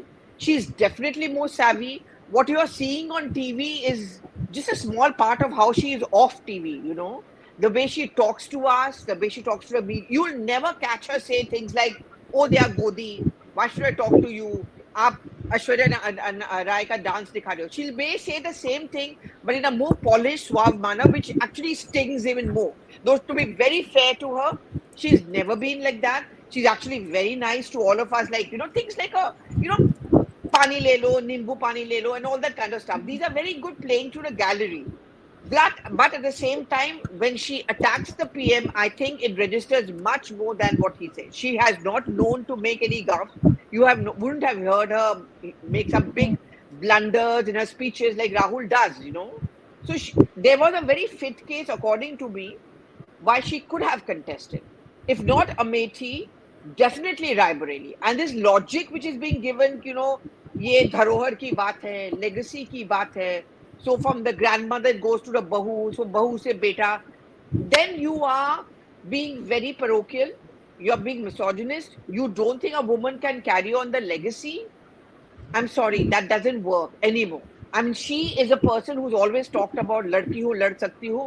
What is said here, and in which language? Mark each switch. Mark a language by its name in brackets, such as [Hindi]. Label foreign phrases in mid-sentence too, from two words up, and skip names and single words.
[English] She's definitely more savvy. What you are seeing on TV is just a small part of how she is off TV. The way she talks to us, the way she talks to the media. You'll never catch her say things like, "Oh, they are Godi. Why should I talk to you? Aishwarya and Rai [Hindi] का डांस दिखा रहे हो. [English] She may say the same thing, but in a more polished, suave manner, which actually stings even more. Though, to be very fair to her, she's never been like that. She's actually very nice to all of us. Like, things like [Hindi] पानी ले लो, नींबू पानी ले लो, [English] and all that kind of stuff. These are very good playing to the gallery. But at the same time, when she attacks the PM, I think it registers much more than what he says. She has not known to make any gaffes. You wouldn't have heard her make some big blunders in her speeches like Rahul does. So there was a very fit case, according to me, why she could have contested. If not Amethi, definitely Raebareli. And this logic which is being given, [Hindi] ये धरोहर की बात है, लेगेसी की बात है. [English] So from the grandmother it goes to the bahu, so [Hindi] बहू से बेटा. [English] Then you are being very parochial. You are being misogynist. You don't think a woman can carry on the legacy. I'm sorry, that doesn't work anymore. I mean, she is a person who's always talked about [Hindi] लड़की हो, लड़ सकती हो.